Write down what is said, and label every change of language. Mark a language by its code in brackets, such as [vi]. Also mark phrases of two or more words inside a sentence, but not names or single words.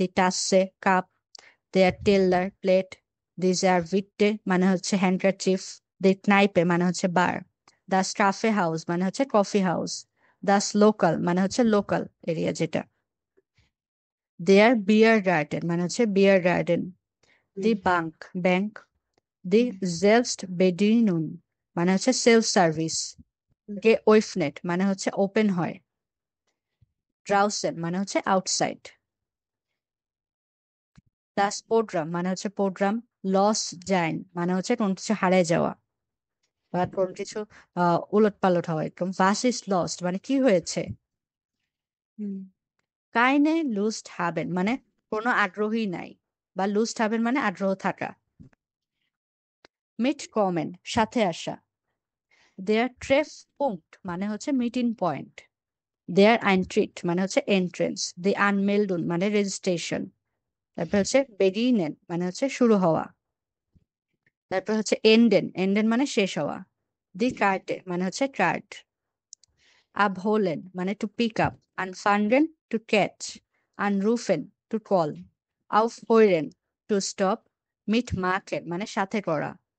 [bn] টাসে কাপ, [de] der Teller [bn] প্লেট, [de] die Serviette [bn] মানে হচ্ছে হ্যান্ডকারচিফ, [de] die Kneipe [bn] মানে হচ্ছে বার, [de] das Kaffeehaus [bn] মানে হচ্ছে [en] coffee house, [de] das Lokal [bn] মানে হচ্ছে [en] local area [bn] যেটা, [de] der Biergarten [bn] মানে হচ্ছে [en] beer garden, [de] die Bank [bn] ব্যাংক, [de] die Selbstbedienung [bn] মানে হচ্ছে [en] self service, [bn] geöffnet মানে হচ্ছে ওপেন হয়, draußen মানে হচ্ছে আউটসাইড, [de] das Programm [bn] মানে হচ্ছে প্রোগ্রাম, [de] los sein [bn] মানে হচ্ছে কোন কিছু হারিয়ে যাওয়া বা কোন কিছু উলট পালট হওয়া এরকম। [de] was ist lost [bn] মানে কি হয়েছে। [de] keine Lust haben [bn] মানে কোনো আগ্রহী নাই, বা [de] lust haben [bn] মানে আগ্রহ থাকা। mitkommen সাথে আসা, [de] der Treffpunkt [bn] মানে হচ্ছে [en] meeting point, [de] der Eintritt [bn] মানে হচ্ছে এন্ট্রেন্স, [de] the Anmeldung [bn] মানে রেজিস্ট্রেশন, তারপর হচ্ছে beginnen মানে হচ্ছে শুরু হওয়া, তারপর হচ্ছে enden মানে শেষ হওয়া, [de] die Karte [bn] মানে হচ্ছে কার্ড, abholen মানে [en] to pick up, [bn] anfangen [en] to catch, [bn] anrufen [en] to call, [bn] aufhören [en] to stop, [bn] mitmachen মানে সাথে করা,